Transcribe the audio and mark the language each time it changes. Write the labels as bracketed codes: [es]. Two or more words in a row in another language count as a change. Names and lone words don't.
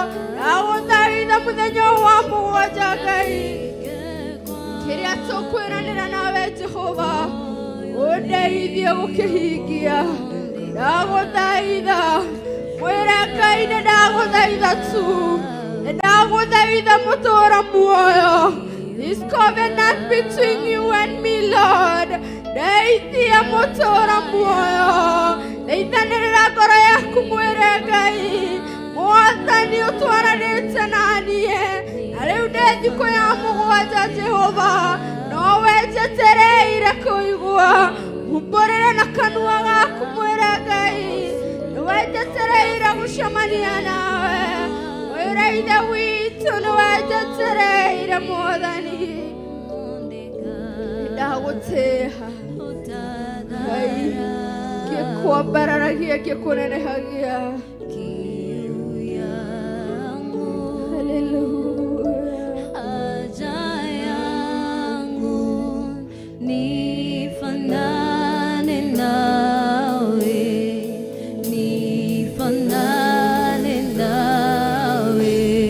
[ki] Ndagũthaitha mũthenya wa mũgwanja Ngai. Kĩrĩa tũkwĩranĩra nawe Jehova, ũndeithie gũkĩhingia. Ndagũthaitha mwĩre Ngai nĩndagũthaitha tu. Nĩndagũthaitha mũtũũra muoyo. [en] This covenant between you and me, Lord. [ki] Ndeithia mũtũũra muoyo. Ndeithanĩrĩra ngoro yaku mwĩre Ngai. Mwathani ũtwaranĩte na niĩ. Na rĩu nĩ thikũ ya mũgwanja Jehova. Nowe njetereire kũigua. Humbũrĩra na kanua gaku mwĩre Ngai. Nĩwe njetereire gũcemania nawe. Mwĩre Ithe witũ nĩwe njetereire Mwathani. Ndagũtĩa Ngai, ngĩkwambararagia ngĩkũnenehagia. Haleluya. [sw] Haja yangu nifanane nawe, nifanane nawe.